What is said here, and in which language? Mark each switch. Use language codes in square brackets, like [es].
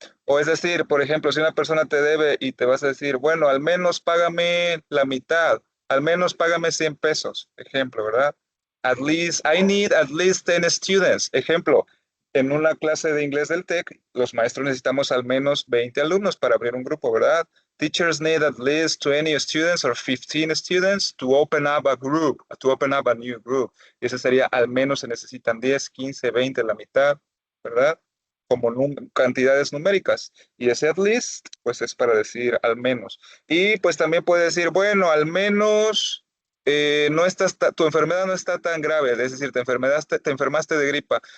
[es] O es decir, por ejemplo, si una persona te debe y te vas a decir, bueno, al menos págame la mitad, al menos págame 100 pesos, ejemplo, ¿verdad? [en] At least, I need at least 10 students, ejemplo. [es] En una clase de inglés del TEC, los maestros necesitamos al menos 20 alumnos para abrir un grupo, ¿verdad? [en] Teachers need at least 20 students or 15 students to open up a group, to open up a new group. [es] Y ese sería, al menos se necesitan 10, 15, 20, la mitad, ¿verdad? Como cantidades numéricas. Y ese at least, pues es para decir al menos. Y pues también puede decir, bueno, al menos no estás, tu enfermedad no está tan grave, es decir, te enfermaste de gripa.